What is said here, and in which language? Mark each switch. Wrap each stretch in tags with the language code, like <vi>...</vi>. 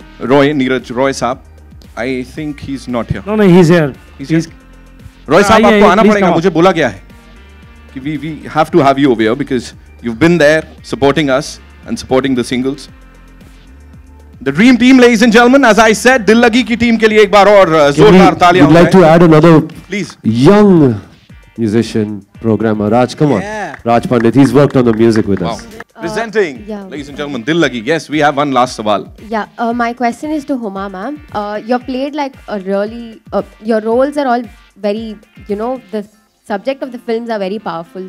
<en>Roy, Neeraj Roy साहब, I think he's not here. No, he's here. He's Roy साहब,</en> <hi>आपको आना पड़ेगा, मुझे बोला गया है कि</hi> <en>we have to have you over here because you've been there supporting us and supporting the singles. The dream team, ladies and gentlemen, as I said,</en> <hi>दिल लगी की टीम के लिए एक बार और जोरदार तालियां हो जाए।</hi> <en>We'd like to add another please young musician programmer. Raj, come on. Raj Pandit, he's worked on the music with us. Presenting, ladies and gentlemen, Dil Lagi. Yes, we have one last sawal. Yeah, my question is to Huma ma'am. You've played like a really, your roles are all very, you know, the subject of the films are very powerful.</en>